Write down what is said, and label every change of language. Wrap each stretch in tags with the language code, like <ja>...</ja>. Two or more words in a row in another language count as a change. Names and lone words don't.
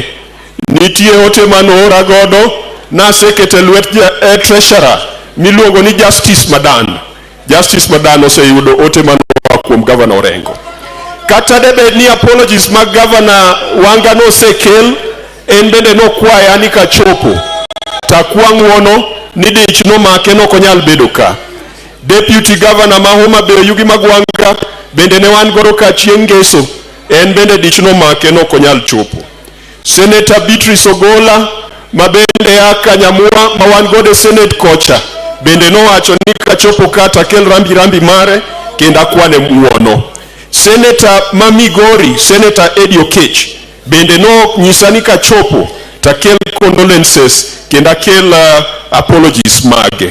<luo>Nitie ote manora godo na sekete lwet treasurer miluongo ni Justice Madan. Justice Madan oseyudo ote manora kuom Governor Orengo. Kata debed ni apologies mag Governor Wanga no sekel, en bende no kwaya ni kachopo. Takwang'wono ni dich no make no konyal bedo ka.</luo> <en>Deputy Governor</en> <luo>ma Homa Bay Yugi Magwanga bende ne wan goro ka chieng' ngeso, en bende dich no make no konyal chopo. Senator Beatrice Ogola ma bende ya Kanyamua ma wan gode Senate kocha bende no wacho ni kachopo kata kel rambi mare kenda kwane muono. Senator Mamigori, Senator Eddie Okech bende no nyisa ni kachopo takel condolences kenda kel apologies mage.</luo>